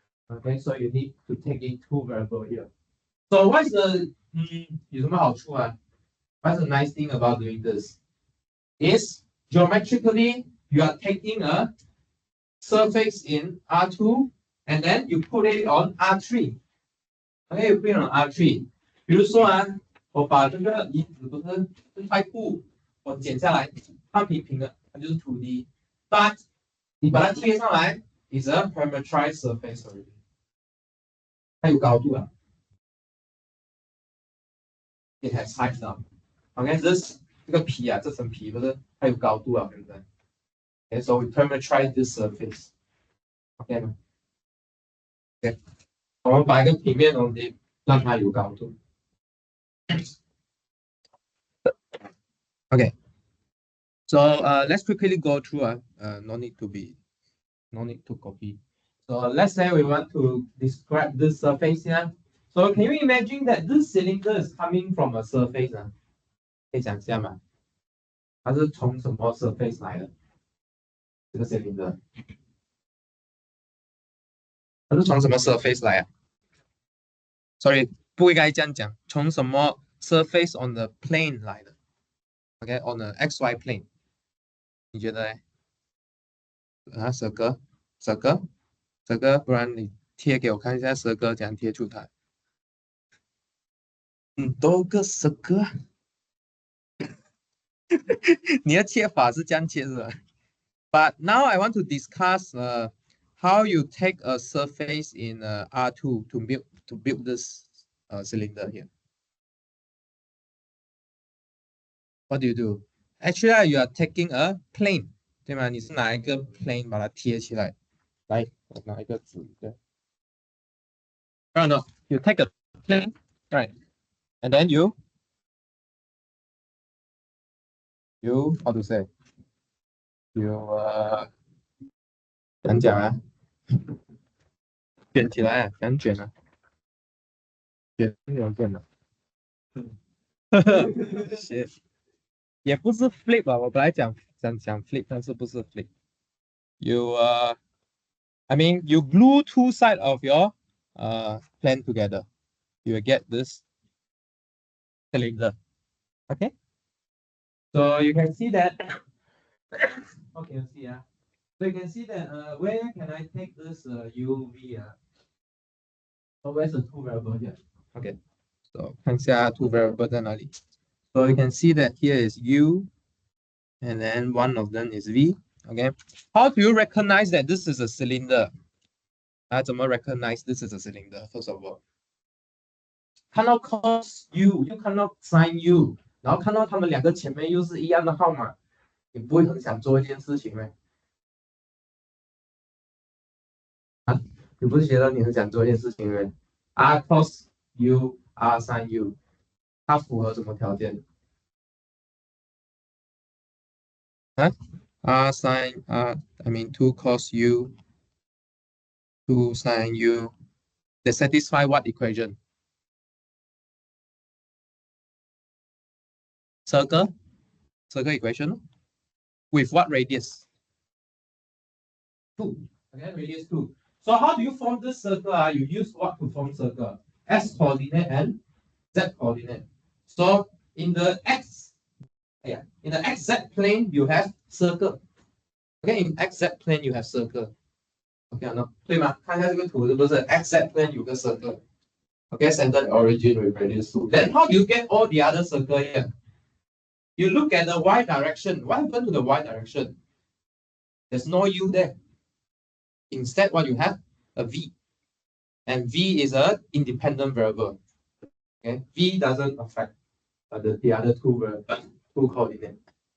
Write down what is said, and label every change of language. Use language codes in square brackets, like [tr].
[en] Okay, so you need to take in two variable here. So what's the [zh] 有什么好处啊? [en] What's the nice thing about doing this? Is geometrically you are taking a surface in R2 and then you put it on R3. Okay, you put it on R3. [zh] 比如说啊，我把这个椅子不是这块布我剪下来，放平平的，它就是 2D。 [en] But [zh] 你把它贴上来 [en] is a parameterized surface already. [zh] 它有高度啊。 [en] It has height now. [zh] Okay, 这个皮啊，这层皮不是它有高度啊，对不对？ [en] Okay, so we parameterize this surface. [zh] Okay 吗 ？Okay， 我们把一个平面东西让它有高度。 [en] Okay, so let's quickly go through. No need to copy. So let's say we want to describe this surface here. So can you imagine that this cylinder is coming from a surface? [zh] 可以想象吗？它是从什么 surface 来的？这个 cylinder， 它是从什么 surface 来啊 ？ [en] Sorry， [zh] 不应该这样讲，从什么 surface on the plane 来的 ？ [en] OK， on the XY plane， [zh] 你觉得呢？啊，蛇哥，不然你贴给我看一下蛇哥怎样贴出它。多个蛇哥，你的切法是这样切是吧？ [en] But now I want to discuss how you take a surface in R2 to build this cylinder here. What do? Actually, you are taking a plane, [zh] 对吗？你是拿一个 plane 把它贴起来。来，我拿一个纸，对。 [en] No, you take a plane, right? And then you how to say? You [zh] 怎样讲啊？卷起来啊，怎样卷啊？卷怎么卷的？也不是 flip 啊，我本来讲 flip， 但是不是 flip。 [en] You I mean you glue two sides of your plane together, you will get this cylinder. Okay, so you can see that. Okay, you see so you can see that where can I take this UV so where's the two variable here? Okay, so [zh] 看一下 [en] two variable [zh] 在哪里。 [en] So you can see that here is U, and then one of them is V. Okay, how do you recognize that this is a cylinder? [zh] 怎么 [en] recognize this is a cylinder? First of all, [zh] 看到 cos U 又看到 sin U， 然后看到他们两个前面又是一样的号码，你不会很想做一件事情吗？你不是觉得你很想做一件事情吗 [en] ？R cos U R sin U， [zh] 它符合什么条件？ [en] R sin I mean 2 cos U 2 sin U, they satisfy what equation? Circle equation with what radius? 2. Okay, radius 2. So how do you form this circle? You use what to form circle? S coordinate and Z coordinate. So in the X Yeah. In the XZ plane, you have circle. Okay, in XZ plane you have circle. Okay, no, [zh] 对吗？看一下这个图是不是 XZ plane 有个 circle。 [en] Okay, centered origin with radius 2. Then how do you get all the other circle here? You look at the y direction. What happened to the y direction? There's no u there. Instead, what you have? A v. And v is an independent variable. Okay, v doesn't affect the other two coordinates.